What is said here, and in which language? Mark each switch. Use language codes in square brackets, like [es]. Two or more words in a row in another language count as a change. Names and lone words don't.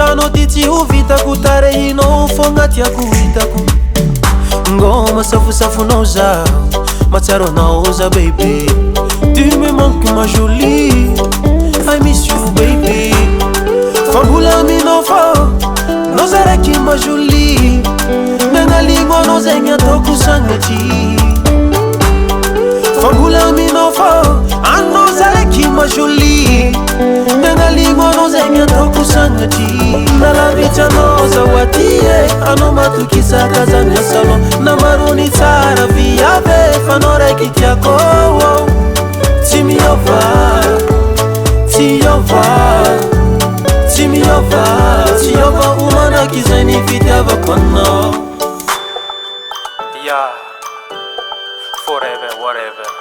[mg] anao ty tsy ho vitako Tarehinao fogna tiako hitako Ngoma safosafonao zaho Matsaro anao za baby [fr] Tu me manques ma jolie [en] I miss you baby [mg] Fa mbola aminao fô nao zaraiky [fr] ma jolie [mg] Nagnaligno anao zegny ataoko sagnatry Fa mbola aminao fô anao zaraiky majoli Nagnaligno anao zegny ataoko sagnatry Nalavitranao zahoaty anao matokisaka zany asalo Namarony tsara viave fa anao raiky tiako Tsy miova, tsy miova, tsy miova Tsy miova omandraky zay ny fitiavako anao [en] Yeah, forever, whatever